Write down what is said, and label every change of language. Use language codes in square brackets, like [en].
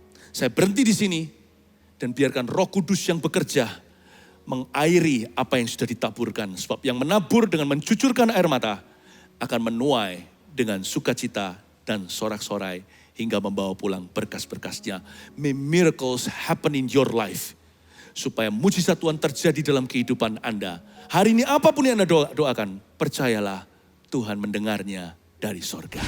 [id] Saya berhenti di sini dan biarkan Roh Kudus yang bekerja mengairi apa yang sudah ditaburkan. Sebab yang menabur dengan mencucurkan air mata akan menuai dengan sukacita dan sorak-sorai hingga membawa pulang berkas-berkasnya. [en] May miracles happen in your life. [id] Supaya mujizat Tuhan terjadi dalam kehidupan Anda. Hari ini apapun yang Anda doakan, percayalah Tuhan mendengarnya dari sorga.